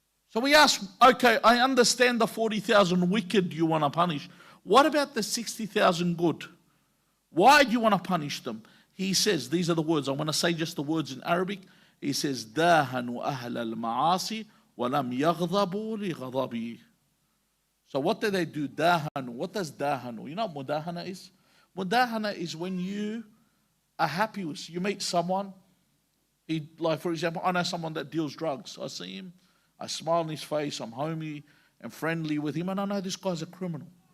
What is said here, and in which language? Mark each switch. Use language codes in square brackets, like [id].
[en] So we ask, okay, I understand the 40,000 wicked you want to punish. What about the 60,000 good? Why do you want to punish them? He says, these are the words. I want to say just the words in Arabic. He says, [ar] دَاهَنُوا أَهْلَ الْمَعَاصِي وَلَمْ يَغْضَبُوا لِغَضَبِهِ. [en] So what do they do? Dahanu. What does dahanu? You know what mudahana is? Mudahana is when you are happy with, you meet someone, like for example, I know someone that deals drugs. I see him, I smile on his face, I'm homey and friendly with him, and I know this guy's a criminal.